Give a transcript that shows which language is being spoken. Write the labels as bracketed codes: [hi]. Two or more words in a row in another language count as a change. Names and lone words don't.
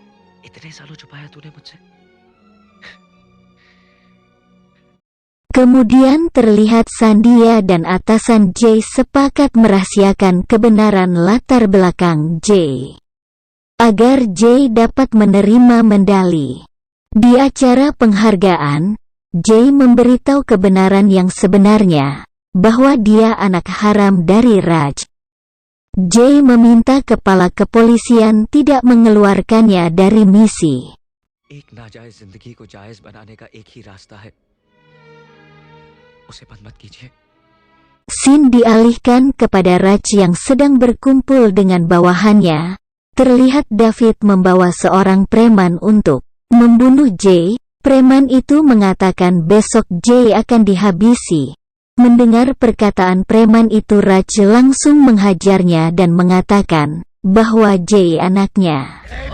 [id] Kemudian terlihat Sandia dan atasan Jay sepakat merahasiakan kebenaran latar belakang Jay, agar Jay dapat menerima medali. Di acara penghargaan, Jay memberitahu kebenaran yang sebenarnya, bahwa dia anak haram dari Raj. Jay meminta kepala kepolisian tidak mengeluarkannya dari misi. [hi] एक नाजायज जिंदगी को जायज बनाने का एक ही रास्ता है उसे बंद मत कीजिए। [id] Scene dialihkan kepada Raj yang sedang berkumpul dengan bawahannya. Terlihat David membawa seorang preman untuk membunuh Jay. Preman itu mengatakan besok Jay akan dihabisi. Mendengar perkataan preman itu, Raj langsung menghajarnya dan mengatakan bahwa Jay anaknya.